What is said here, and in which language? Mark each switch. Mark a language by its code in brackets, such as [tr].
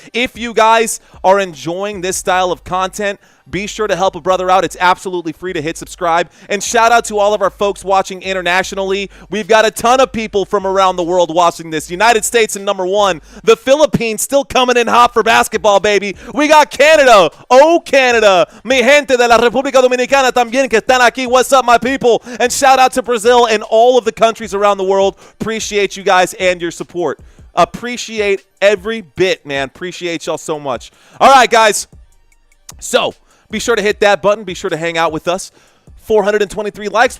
[en] If you guys are enjoying this style of content, be sure to help a brother out. It's absolutely free to hit subscribe. And shout out to all of our folks watching internationally. We've got a ton of people from around the world watching this. United States in #1. The Philippines still coming in hot for basketball, baby. We got Canada. Oh, Canada. [es] Mi gente de la República Dominicana también que están aquí. [en] What's up, my people? And shout out to Brazil and all of the countries around the world. Appreciate you guys and your support. Appreciate every bit, man. Appreciate y'all so much. All right, guys. So, be sure to hit that button. Be sure to hang out with us. 423 likes.